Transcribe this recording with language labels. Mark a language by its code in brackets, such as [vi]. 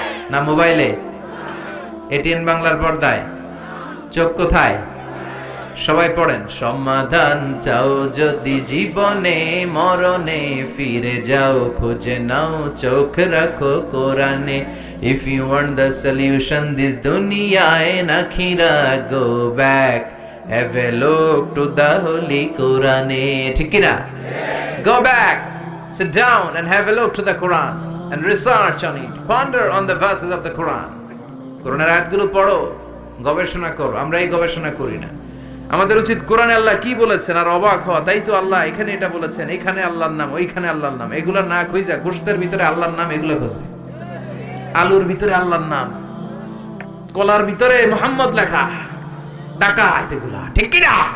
[bn] না মোবাইলে, এটিএন বাংলার পর্দায়? চোখ কোথায়? সবাই পড়েন, সমাধান চাও যদি জীবনে, মরণে ফিরে যাও, খুঁজে নাও চোখ রাখো কোরআনে। [en] If you want the solution this dunya and akhirah, go back, have a look to the holy Quran। [bn] ঠিক কি না? [en] Go back, sit down and have a look to the Quran and research on it, ponder on the verses of the Quran। [bn] কোরআনের আয়াতগুলো পড়ো, গবেষণা করো। আমরা এই গবেষণা করি না, আমাদের উচিত কোরআনে আল্লাহ কি বলেছেন আর অবাক হওয়া, তাই তো আল্লাহ এখানে এটা বলেছেন, এখানে আল্লাহর নাম, ওইখানে আল্লাহর নাম, এগুলা না খুঁজা গোশতের ভিতরে আল্লাহর নাম এগুলো খুঁজে, আলুর ভিতরে আল্লাহর নাম, কলার ভিতরে মোহাম্মদ লেখা, ডাকাত এগুলা, ঠিক কি না?